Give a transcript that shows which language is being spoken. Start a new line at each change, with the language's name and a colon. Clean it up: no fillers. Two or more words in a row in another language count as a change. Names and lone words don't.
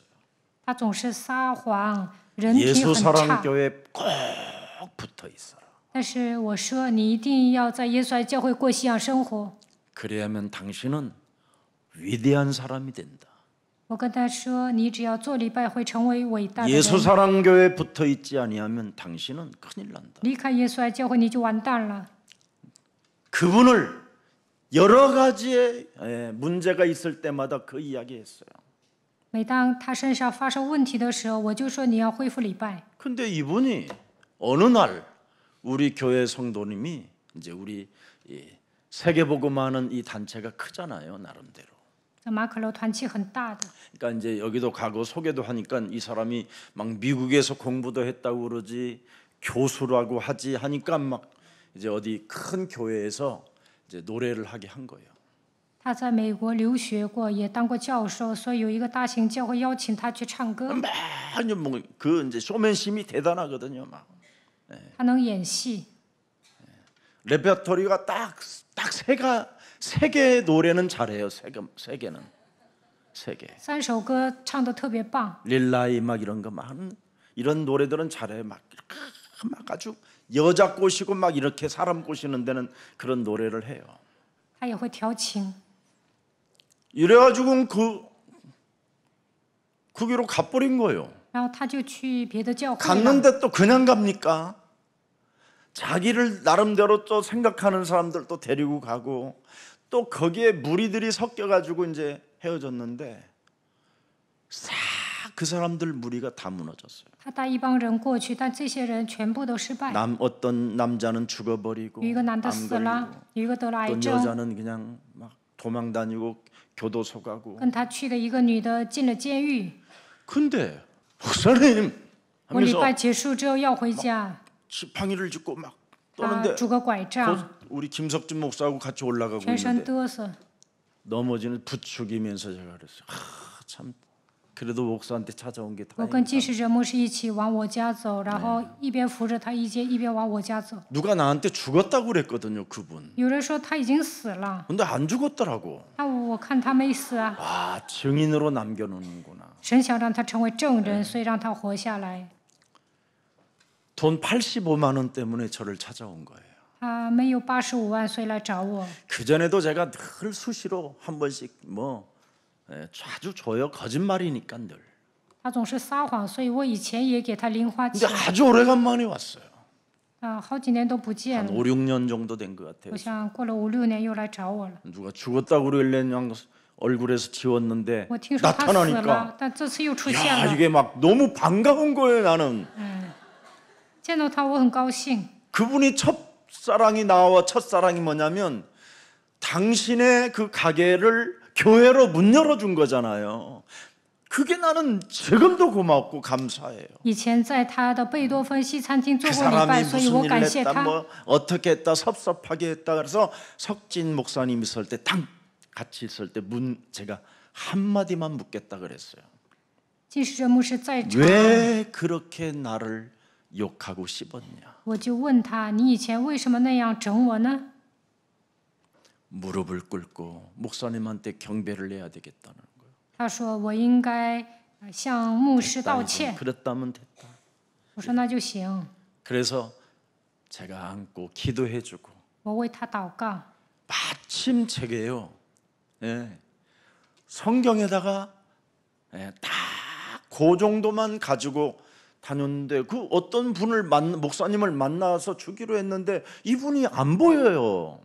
Chinese: 他总是撒谎，人品很 예수사랑교회 差。
Korean: 꼭 붙어 있어라.
Chinese: 但是我说你一定要在耶稣爱教会过信仰生活。
Korean: 그래야면 당신은 위대한 사람이 된다.
Chinese: 我跟他说，你只要做礼拜会成为伟大的人。
Korean: 예수사랑교회 붙어 있지 아니하면 당신은 큰일 난다.
Chinese: 离开耶稣爱教会你就完蛋了。
Korean: 그분을 여러 가지의 문제가 있을 때마다 그 이야기했어요.
Chinese: 每当他身上发生问题的时候，我就说你要恢复礼拜。
Korean: 근데 이분이 어느 날 우리 교회 성도님이 이제 우리 세계복음하는 이 단체가 크잖아요, 나름대로.
Chinese: 这马可楼团契很大的，
Korean: 그러니까 이제 여기도 가고 소개도 하니까 이 사람이 막 미국에서 공부도 했다고 그러지 교수라고 하지 하니까 막 이제 어디 큰 교회에서 이제 노래를 하게 한 거예요.
Chinese: 他在美国留学过，也当过教授，所以有一个大型教会邀请他去唱歌。
Korean: 많이 뭐그 이제 쇼맨심이 대단하거든요, 막.
Chinese: 他能演戏，
Korean: 레퍼토리가 딱 세 개 노래는 잘해요. 세 개는 세 개.
Chinese: 3 首歌唱得特别棒。
Korean: 릴라이 막 이런 거 막 이런 노래들은 잘해요. 막 아주 여자 꼬시고 막 이렇게 사람 꼬시는 데는 그런 노래를 해요.
Chinese: 他也会调琴，
Korean: 이래가지고 거기로 가버린 거예요.
Chinese: 然后他就去别的教会了。
Korean: 갔는데 또 그냥 갑니까? 자기를 나름대로 또 생각하는 사람들 또 데리고 가고 또 거기에 무리들이 섞여가지고 이제 헤어졌는데 싹 그 사람들 무리가 다 무너졌어요.
Chinese: 他带一帮人过去，但这些人全部都失败。
Korean: 어떤 남자는 죽어버리고
Chinese: 有一个男的
Korean: 암
Chinese: 死了
Korean: 걸리고 ，
Chinese: 有一个得了癌
Korean: 또
Chinese: 症，
Korean: 여자는 그냥 막 도망다니고 교도소 가고
Chinese: 跟他去的一个女的进了监狱。
Korean: 근데 목사님
Chinese: 我礼
Korean: 하면서
Chinese: 拜结束之后要回家，
Korean: 지팡이를 짚고 막
Chinese: 他
Korean: 떠는데
Chinese: 拄个拐杖，
Korean: 우리 김석준 목사하고 같이 올라가고
Chinese: 全身
Korean: 있는데
Chinese: 嘚瑟。
Korean: 넘어지는 부추기면서 제가 그랬어요. 참 그래도 목사한테 찾아온 게
Chinese: 我跟
Korean: 다행이다.
Chinese: 金使者牧师一起往我家走，然后一边扶着他一边往我家走。
Korean: 누가 나한테 죽었다고 그랬거든요, 그분.
Chinese: 有人说他已经死了，
Korean: 근데 안 죽었더라고.
Chinese: 那我看他没死啊。
Korean: 아, 증인으로 남겨놓는구나.
Chinese: 神想让他成为证人，所以让他活下来。
Korean: 돈 85만 원 때문에 저를 찾아온 거예요.
Chinese: 他没有85万，所以来找我。
Korean: 그 전에도 제가 늘 수시로 한 번씩 뭐 자주 줘요. 거짓말이니까 늘.
Chinese: 他总是撒谎，所以我以前也给他零花
Korean: 근데
Chinese: 钱。
Korean: 아주 오래간만에 왔어요.
Chinese: 好几年都不见
Korean: 한
Chinese: 了，
Korean: 5, 6년 정도 된 것 같아요.
Chinese: 我想过了5、6年又来找我了。
Korean: 누가 죽었다고 그러길래 그냥 얼굴에서 지웠는데
Chinese: 我听说他死
Korean: 나타나니까
Chinese: 了，但这次又出现
Korean: 야
Chinese: 了。
Korean: 이게 막 너무 반가운 거예요. 나는
Chinese: 见到他我很高兴。
Korean: 그분이 첫사랑이 나와 첫사랑이 뭐냐면 당신의 그 가게를 교회로 문 열어준 거잖아요. 그게 나는 지금도 고맙고 감사해요.
Chinese: 以前在他的贝多芬西餐厅做
Korean: 그
Chinese: 过礼拜，
Korean: 사람이
Chinese: 所以我
Korean: 무슨
Chinese: 感
Korean: 일을
Chinese: 谢
Korean: 했다
Chinese: 他。
Korean: 뭐 어떻게 했다 섭섭하게 했다 그래서 석진 목사님 있을 때 딱 같이 있을 때 제가 한마디만 묻겠다 그랬어요.
Chinese: 即使这牧师再长，
Korean: 왜 그렇게 나를 욕하고 씹었냐?
Chinese: 我就问他：你以前为什么那样整我呢？
Korean: 무릎을 꿇고 목사님한테 경배를 해야 되겠다는 거예요.
Chinese: 他说我应该向牧师道歉。
Korean: 그랬다면 됐다.
Chinese: 我说那就行，
Korean: 그래서 제가 안고 기도해주고
Chinese: 我为他祷告。
Korean: 마침 제게요. 예, 성경에다가 예, 딱 그 정도만 가지고 다녔는데 그 어떤 분을 목사님을 만나서 주기로 했는데 이분이 안 보여요.